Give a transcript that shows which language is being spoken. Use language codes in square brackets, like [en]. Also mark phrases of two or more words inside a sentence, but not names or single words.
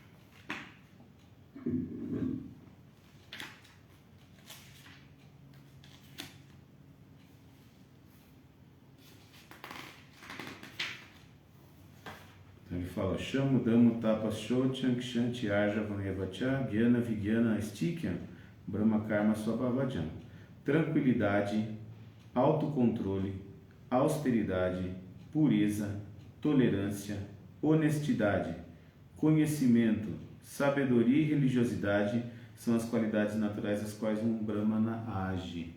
[pt] Então ele fala: [sa] शमो दमस्तपः शौचं क्षान्तिरार्जवमेव च ज्ञानं विज्ञानमास्तिक्यं ब्रह्मकर्म स्वभावजम्. [pt] Tranquilidade, autocontrole, austeridade, pureza, tolerância, honestidade, conhecimento, sabedoria e religiosidade são as qualidades naturais às quais um Brahmana age.